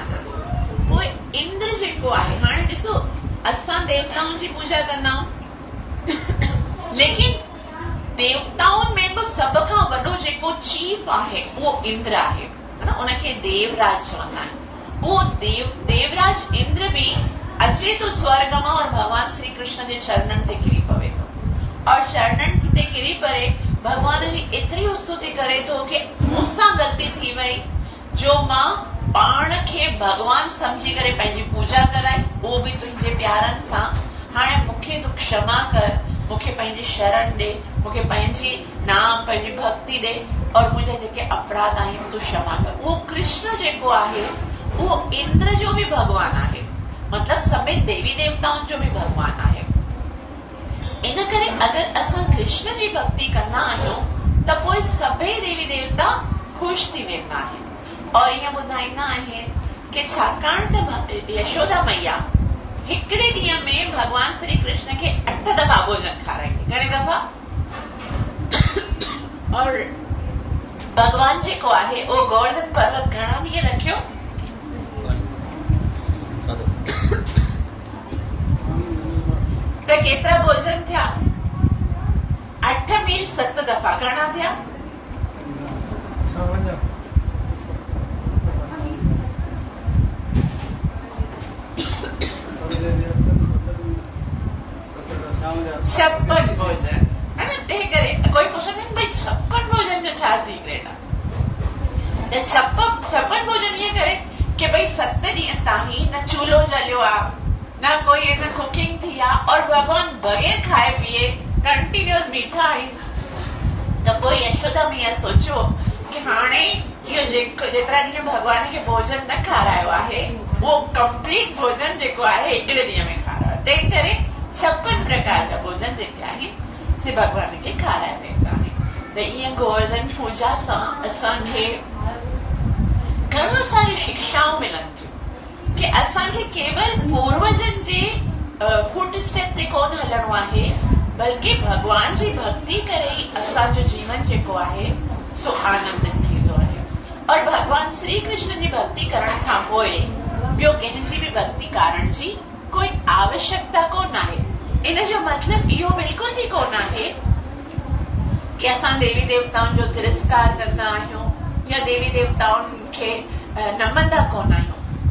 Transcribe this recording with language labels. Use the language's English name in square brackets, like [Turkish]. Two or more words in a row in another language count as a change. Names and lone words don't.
[Sindhi] पोइ इंद्र जेको आहे, हाणे ॾिसो असां देवताउनि जी पूजा कंदा आहियूं, लेकिन देवताउनि में बि सभ खां वॾो जेको चीफ आहे उहो इंद्र आहे, उनखे देवराज चवंदा आहिनि। वो देवराज इंद्र भी अचे तो स्वर्ग में और भगवान श्री कृष्ण के चरणन ते किरी पवे तो, और चरणन ते किरी परे भगवान जी एतरी स्तुति करे तो कि मुझसा गलती थी वई, जो मां पाण खे भगवान समझी करे पंहिंजी पूजा कराई, [Hindi] वो भी तुझे [Sindhi] प्यारन सां, हाणे मूंखे तू क्षमा कर, मूंखे पंहिंजी शरण दे, मूंखे पंहिंजी नाम पंहिंजी भक्ति दे, [Hindi] और मुझे [Sindhi] जेके अपराध आहिनि तू क्षमा कर। वो कृष्ण जेको आहे वो इंद्र जो भी भगवान आहे, मतलब सभी देवी देवताओं जो भी भगवान आहे। इन करे अगर असां कृष्ण जी भक्ति कंदा आहियूं त त पोइ सभई देवी देवता ख़ुशि थी वेंदा आहिनि और ईअं ॿुधाईंदा आहिनि कि छाकाणि त यशोदा मैया हिकिड़े ॾींहं में भगवान श्री कृष्ण खे 8 दफ़ा भोजन खाराईंदी। घणे दफ़ा? और भगवान जेको आहे उहो गोवर्धन पर्वत घणा ॾींहं रखियो? त केतिरा भोजन थिया? 8 मील 7 दफ़ा घणा थिया? [Hindi] छप्पन भोजन है न। [Sindhi] तंहिं करे कोई पुछंदे भई 56 भोजन जो छा सीक्रेट आहे? 56 भोजन ईअं करे कि भई 7 ॾींहं ताईं न चूल्हो जलियो आहे, न कोई न कुकिंग थी आहे और भगवान बग़ैर खाए पीए कंटिन्यूअस बीठा आहिनि। त पोइ यशोदा मैया सोचियो कि हाणे इहो जेतिरा ॾींहं भगवान खे भोजन न खारायो आहे उहो कंप्लीट भोजन जेको आहे हिकिड़े ॾींहं में खारायो। तंहिं करे 56 प्रकार जा भोजन जेके आहिनि से भगवान खे खाराया वेंदा आहिनि। त ईअं गोवर्धन पूजा सां असांखे घणो सारी शिक्षाऊं मिलनि थियूं कि असांखे केवल पूर्वजन जे फुट स्टेप ते कोन हलणो आहे, बल्कि भगवान जी भक्ति करे ई असांजो जीवन जेको आहे सो आनंदित थींदो आहे। और भगवान श्री कृष्ण जी भक्ति करण खां पोइ ॿियो कंहिंजी बि भक्ति करण जी कोई आवश्यकता कोन आहे। इन जो मतलब इहो बिल्कुल भी कोन आहे कि असां देवी देवताउनि जो तिरस्कार कंदा आहियूं या देवी देवताउनि खे नमंदा कोन आहियूं।